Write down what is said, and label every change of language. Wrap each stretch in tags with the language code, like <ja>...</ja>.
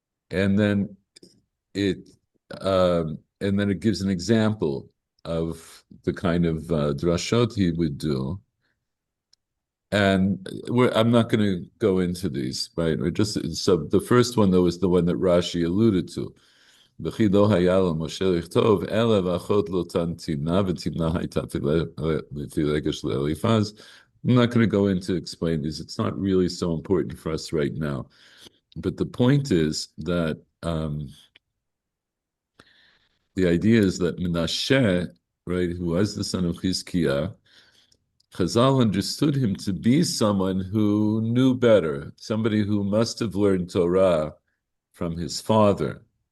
<en>And then it and then it gives an example of the kind of drashot he would do. And I'm not going to go into these, right? So the first one, though, is the one that Rashi alluded to.</en> <he>וכי לא היה למשה לכתוב, אלא ואחות לא תמנע, ותמנע הייתה לפילגש של אליפז.</he> <en>I'm not going to go into explain this. It's not really so important for us right now. But the point is that the idea is that Menashe, right, who was the son of Chizkiah, Chazal understood him to be someone who knew better, somebody who must have learned Torah from his father.</en>